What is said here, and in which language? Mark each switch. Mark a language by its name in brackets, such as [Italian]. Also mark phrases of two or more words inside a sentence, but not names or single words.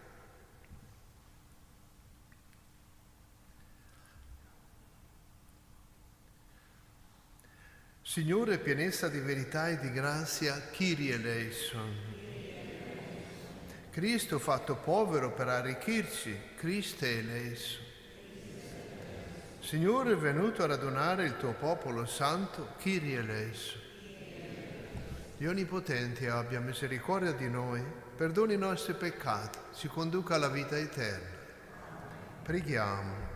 [Italian] Signore, pienezza di verità e di grazia, [Greek] Κύριε ἐλέησον. [Italian] Cristo fatto povero per arricchirci, [Greek] Χριστὲ ἐλέησον. [Italian] Signore, venuto a radunare il tuo popolo santo, [Greek] Κύριε ἐλέησον. [Italian] Dio Onnipotente abbia misericordia di noi, perdoni i nostri peccati, ci conduca alla vita eterna. Preghiamo.